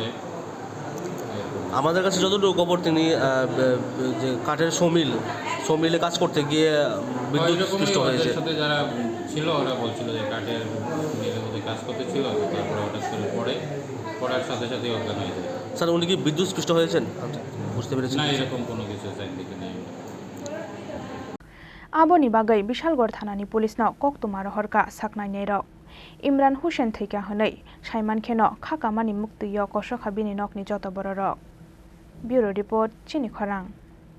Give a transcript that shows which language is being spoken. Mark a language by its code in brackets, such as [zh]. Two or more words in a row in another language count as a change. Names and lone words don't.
[bn] আমাদের কাছে যতটুকু খবর তিনি যে কাঠের সমিলে কাজ করতে গিয়ে বিদ্যুৎ স্পৃষ্ট হয়েছে সাথে যারা ছিল ওরা বলছিল যে কাঠের মিলে বোধহয় কাজ করতে ছিল তারপরে হঠাৎ করে পড়ার সাথে সাথে অজ্ঞান হয়ে যায় স্যার উনি কি বিদ্যুৎ স্পৃষ্ট হয়েছেন বুঝতে পেরেছেন না এরকম কোনো কিছু চাইদিকে নেই [trp] Aboni bagai Bishalgor thanani pulisno koktumaro horka saknainero Imran Hussein theika hunai Saiman kheno khakamani muktiyo kosokha bini nokni joto bororok [en] Bureau Report [trp] Chini Khorang